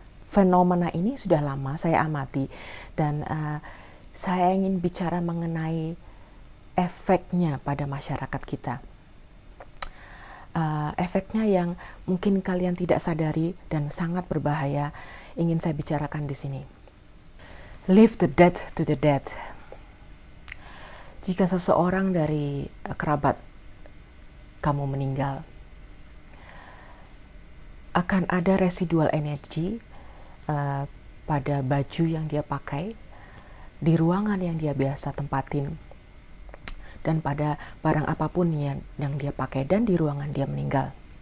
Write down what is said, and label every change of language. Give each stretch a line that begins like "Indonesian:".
Indonesian: Fenomena ini sudah lama saya amati dan saya ingin bicara mengenai efeknya pada masyarakat kita. Efeknya yang mungkin kalian tidak sadari dan sangat berbahaya ingin saya bicarakan di sini.
English: Leave the dead to the dead.
Indonesian: Jika seseorang dari kerabat kamu meninggal, akan ada residual energi pada baju yang dia pakai, di ruangan yang dia biasa tempatin, dan pada barang apapun yang dia pakai dan di ruangan dia meninggal.